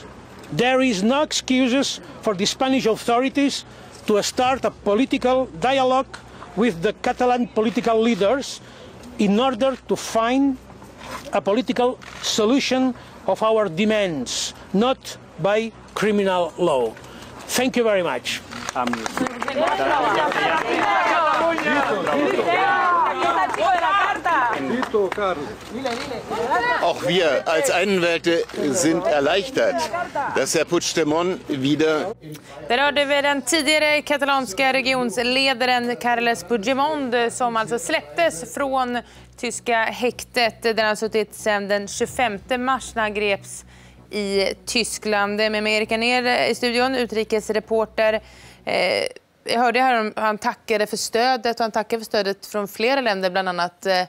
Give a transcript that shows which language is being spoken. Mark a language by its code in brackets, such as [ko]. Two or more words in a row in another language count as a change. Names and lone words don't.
[en] There is no excuses for the Spanish authorities to start a political dialogue with the Catalan political leaders in order to find a political solution of our demands, not by criminal law. Thank you very much. [de] Auch wir als Einwählte sind erleichtert, dass Herr Puigdemont wieder... [sv] Där hörde vi den tidigare katalanska regionsledaren Carles Puigdemont som alltså släpptes från tyska häktet där han suttit sedan den 25 mars när han greps i Tyskland. Med mig Erika ner i studion, utrikesreporter. Jag hörde här han tackade för stödet och han tackade för stödet från flera länder, bland annat Sverige.